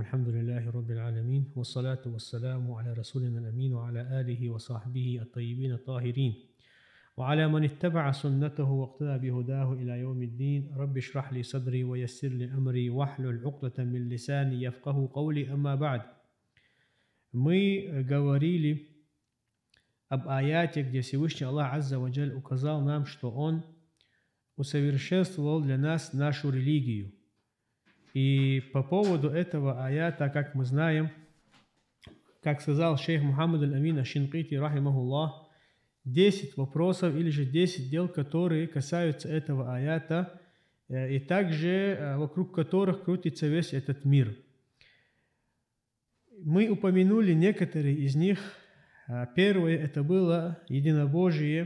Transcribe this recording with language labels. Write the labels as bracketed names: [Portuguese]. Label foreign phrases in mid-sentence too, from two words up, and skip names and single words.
[Arabic] الحمد لله رب العالمين، والصلاة والسلام على رسولنا الأمين وعلى آله وصحبه الطيبين الطاهرين وعلى من اتبع سنته واقتدى بهداه إلى يوم الدين. رب اشرح لي صدري ويسر لي أمري واحلل عقدة من لساني يفقه قولي. أما بعد. [Russian] Мы говорили об аяте, где Всевышний Аллах [Arabic] عز وجل [Russian] указал нам, что Он усовершенствовал для нас нашу религию. И по поводу этого аята, как мы знаем, как сказал шейх Мухаммад аль-Амин аш-Шинкити, рахимахуллах, 10 вопросов или же 10 дел, которые касаются этого аята, и также вокруг которых крутится весь этот мир. Мы упомянули некоторые из них. Первое – это было единобожие.